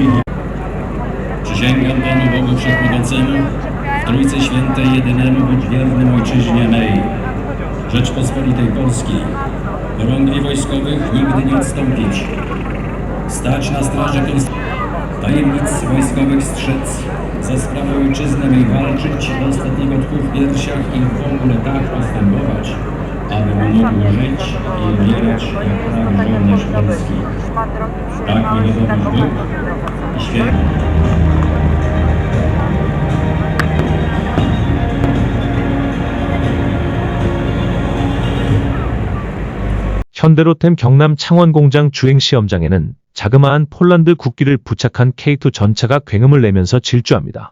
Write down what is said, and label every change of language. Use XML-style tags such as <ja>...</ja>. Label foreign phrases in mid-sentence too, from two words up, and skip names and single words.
<pl>Przysięgam Panu Bogu Wszechmogącemu, w Trójcy Świętej jedynemu być wiernym Ojczyźnie mej, Rzeczpospolitej Polskiej, chorągwi wojskowych nigdy nie odstąpić, stać na straży tajemnic wojskowych strzec, za sprawę ojczyzny mej walczyć, do ostatniego tchu w piersiach i w ogóle tak postępować, aby mógł żyć i umierać jak tak żołnierz polski. Tak mi dowodzi Bóg i święty.</pl> <ko>현대로템 경남 창원공장 주행시험장에는 자그마한 폴란드 국기를 부착한 K2 전차가 굉음을 내면서 질주합니다.</ko>